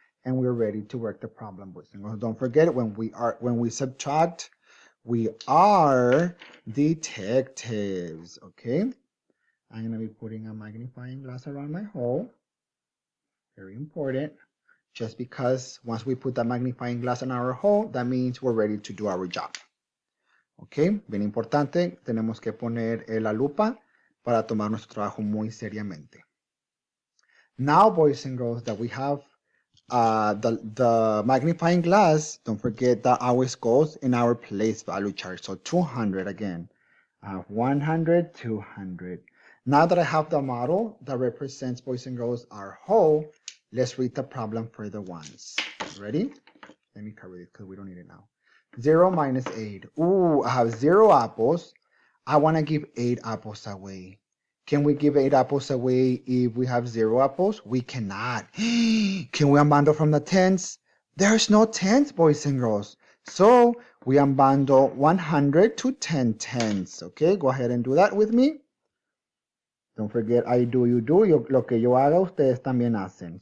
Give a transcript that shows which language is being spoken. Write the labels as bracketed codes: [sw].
[en] And we're ready to work the problem, boys and girls. Don't forget, when we subtract, we are detectives. Okay, I'm gonna be putting a magnifying glass around my hole. Very important. just because once we put the magnifying glass on our hole, that means we're ready to do our job. [es] Ok, bien importante, tenemos que poner la lupa para tomar nuestro trabajo muy seriamente. [en] Now, boys and girls, that we have the magnifying glass, don't forget that always goes in our place value chart. So 200 again. 100, 200. Now that I have the model that represents, boys and girls, our hole, let's read the problem for the ones. Ready? Let me cover it because we don't need it now. 0 minus 8. Ooh, I have 0 apples. I want to give 8 apples away. Can we give 8 apples away if we have 0 apples? We cannot. Can we unbundle from the tens? There's no tens, boys and girls. So we unbundle 100 to 10 tens. Okay, go ahead and do that with me. Don't forget, I do, you do. [es] Lo que yo haga, ustedes también hacen.